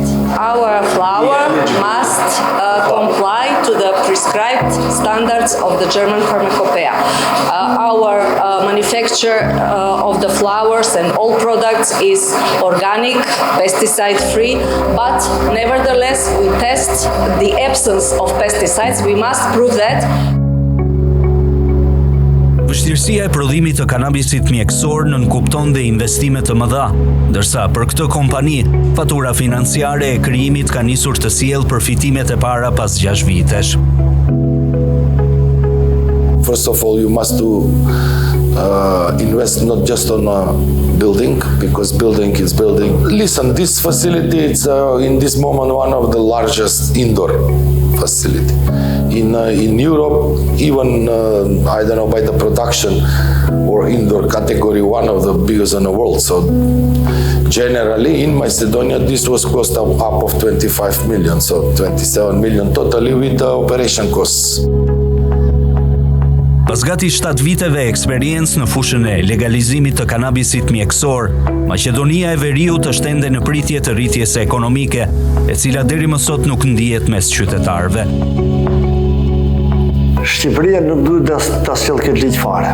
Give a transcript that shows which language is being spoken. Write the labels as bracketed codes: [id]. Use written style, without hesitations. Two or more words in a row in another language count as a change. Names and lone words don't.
[en] Our flour must comply to the prescribed standards of the German pharmacopoeia. Our manufacture of the flours and all products is organic, pesticide-free, but nevertheless we test the absence of pesticides. We must prove that. [sq] Vështirësia e prodhimit të kanabisit mjeksor nënkupton dhe investime të mëdha, ndërsa për këtë kompani, fatura financiare e krijimit ka nisur të sjellë përfitimet e para pas 6 vitesh. [en] First of all, you must invest not just on a building, because building is building. Listen, this facility is in this moment one of the largest indoor facility. In Europe, even, I don't know, by the production or indoor category, one of the biggest in the world. So generally in Macedonia, this was cost up of 25 million, so 27 million totally with the operation costs. [sq] Pas gati 7 viteve eksperiencë në fushën e legalizimit të kanabisit mjeksor, Maqedonia e Veriut është ende në pritje të rritjes ekonomike, e cila deri më sot nuk ndihet mes qytetarëve. Shqipëria nuk duhet ta sjellë këtë ligj fare.